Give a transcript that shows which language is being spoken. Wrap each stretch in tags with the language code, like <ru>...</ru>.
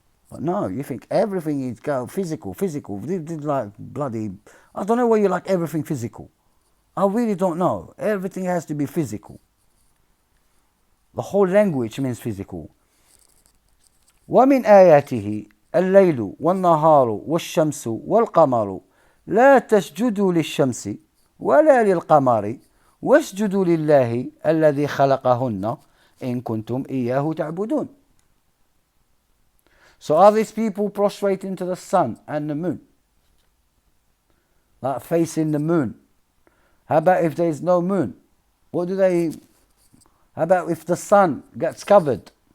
<en>But no, you think everything is physical. Like bloody, I don't know why you like everything physical. I really don't know. Everything has to be physical. The whole language means physical.</en> <ar>ومن آياته الليل والنهار والشمس والقمر لا تسجدوا للشمس ولا للقمر واسجدوا لله الذي خلقهن إن كنتم إياه تعبدون.</ar> <en>So are these people prostrating to the sun and the moon? Like facing the moon? How about if there is no moon? How about if the sun gets covered?</en>